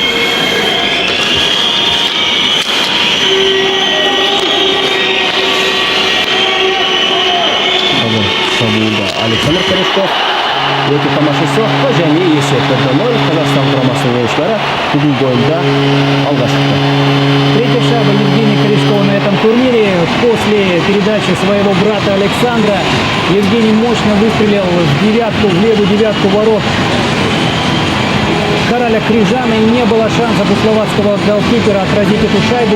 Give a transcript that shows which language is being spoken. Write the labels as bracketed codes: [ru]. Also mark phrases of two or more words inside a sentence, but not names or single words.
[kk] Шабуылда Александр Корешков өте тамаша соққы және есеп 1-0. Қазақстан құрамасының ойыншылары бүгінгі ойында алға шықты. [ru] Третья шайба Евгения Корешкова на этом турнире. После передачи своего брата Александра Евгений мощно выстрелил в левую девятку ворот Кароля Крижана, и не было шансов у словацкого голкипера отразить эту шайбу.